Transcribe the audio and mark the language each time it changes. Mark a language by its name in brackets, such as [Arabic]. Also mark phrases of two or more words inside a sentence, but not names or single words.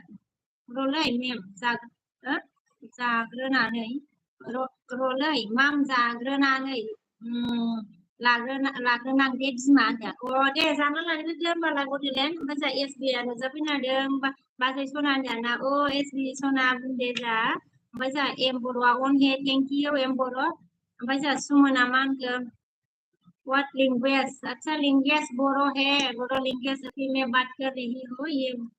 [Bodo] रलै मेम जाग्रोनानै रलै माम जाग्रोनानै लाग्रोनां दे बिमा होनदों दे जाना लाग्रोदो होमबालाय बड'लेण्ड ओमफ्राय जोंहा एस बि आ नुजाफैनो हादों बाजै सना होनदोंना एस बि सना बुंदे जा ओमफ्राय जोंहा एम बर'आ अन हे [English] thank you [Bodo] एम बर' ओमफ्राय जोंहा सुमना मा होनखो [English] what language [Hindi] अच्छा लैंग्वेज बोरो है बोरो लैंग्वेज अभी मैं बात कर रही हूँ ये